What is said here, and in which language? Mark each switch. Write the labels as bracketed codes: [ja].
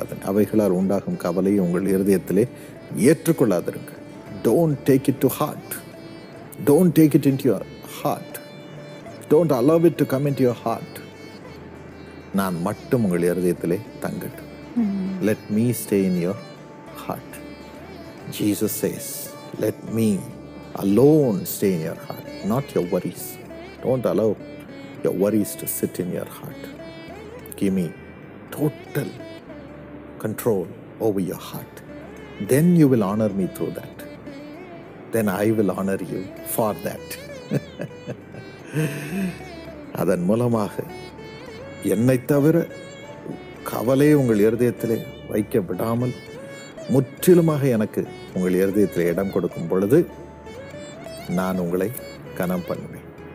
[ta] அவைகளால் உண்டாகும் கவலையை உங்கள் இருதயத்திலே ஏற்றுக்கொள்ளாதிருங்கள். [en] Don't take it to heart. Don't take it into your heart. Don't allow it to come into your heart. [ta] நான் மட்டும் உங்கள் இருதயத்திலே தங்கட்டும். [en] Let me stay in your heart. Jesus says, let me alone stay in your heart, not your worries. Don't allow your worries to sit in your heart. Give me total control over your heart. Then you will honor me through that. Then I will honor you for that. [ta] அதன் மூலமாக என்னை தவிர கவலை உங்கள் இருதயத்திலே வைக்க விடாமல் முற்றிலுமாக எனக்கு உங்கள் இருதயத்தில் இடம் கொடுக்கும் பொழுது நான் உங்களை கனம் பண்ணுவேன்.